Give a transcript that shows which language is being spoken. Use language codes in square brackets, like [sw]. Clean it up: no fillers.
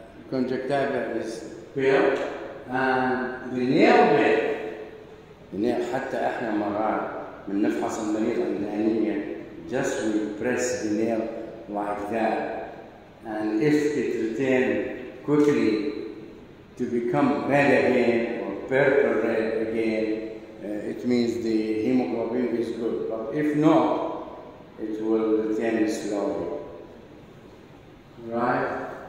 [en] Conjunctiva is pale and the nail bed. [ar] حتى احنا مرات من نفحص المريض عند أنيميا. [en] Just we press the nail like that, and if it returns quickly to become red again purple red again, it means the hemoglobin is good. But if not, it will thin slowly. Right?